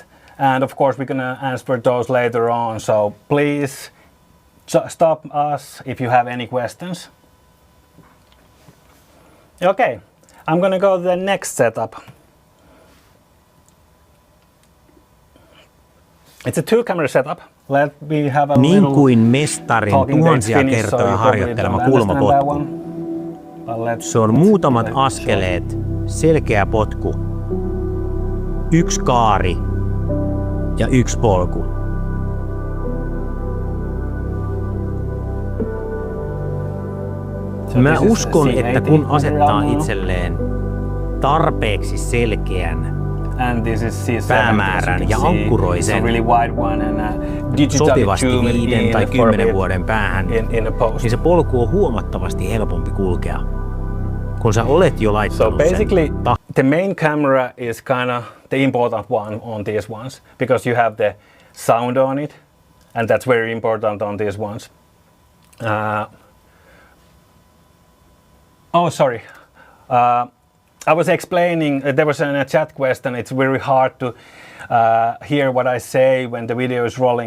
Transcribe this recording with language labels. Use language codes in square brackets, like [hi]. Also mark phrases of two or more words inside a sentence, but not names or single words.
[en] And of course, we're gonna answer those later on. So please stop us if you have any questions. Okay, I'm gonna go to the next setup. It's a two-camera setup. Let me have a [fi] niin [en] little [fi] kuin mestarin tuhansia kertoja harjoittelema kulmapotku. Se on muutamat askeleet, selkeä potku, yksi kaari ja yksi polku. Mä uskon, että kun asettaa itselleen tarpeeksi selkeän päämäärän ja ankkuroi sen sopivasti 5 tai 10 vuoden päähän, niin se polku on huomattavasti helpompi kulkea, kun sä olet jo laittanut [en] so basically, the main camera is kind of the important one on these ones, because you have the sound on it, and that's very important on these ones. Oh, sorry. I was explaining, there was a chat question, it's very hard to hear what I say when the video is rolling.